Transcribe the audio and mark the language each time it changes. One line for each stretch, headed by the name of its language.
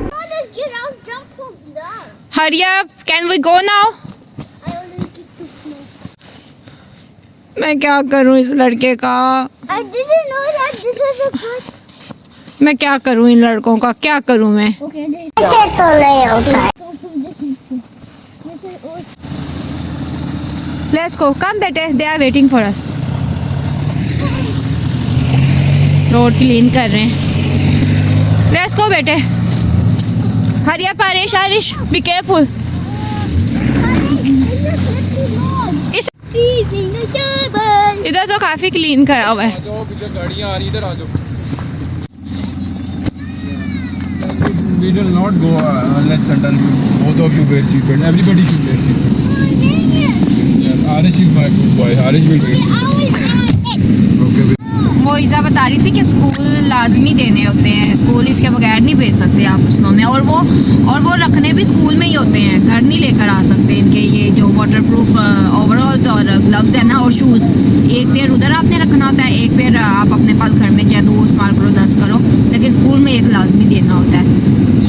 English: just get out, jump from there. Hurry up. Can we go now? I already kicked the snow.
Hindi: मैं क्या करूँ इस लड़के का.
English: I didn't know that this was the first.
Hindi: मैं क्या करूँ इन लड़कों का. क्या करूँ मैं.
English: Okay, there. Let's go. Come बेटे. They are waiting for us.
Hindi: Road clean कर रहे हैं.
English: Let's go बेटे. Hurry up Arish. Arish, be careful.
Hindi: इस इधर तो काफी क्लीन करा हुआ है. जाओ पीछे गाड़ियां आ रही इधर आ जाओ.
English: We will not go unless suddenly both of you wear seatbelt. Everybody should wear seatbelt. Yes, Arish is my good boy. Arish will wear seatbelt. Okay.
Hindi: वो ईज़ा बता रही थी कि स्कूल लाजमी देने होते हैं. स्कूल इसके बगैर नहीं भेज सकते आप स्नो में. और वो रखने भी स्कूल में ही होते हैं. घर नहीं लेकर आ सकते. इनके ये जो वाटर प्रूफ ओवरऑल्स और ग्लव्स है ना और शूज़, एक पेयर उधर आपने रखना होता है, एक पेयर आप अपने पास घर में चाहे 2 इस्तेमाल करो 10 करो, लेकिन स्कूल में एक लाजमी देना होता है.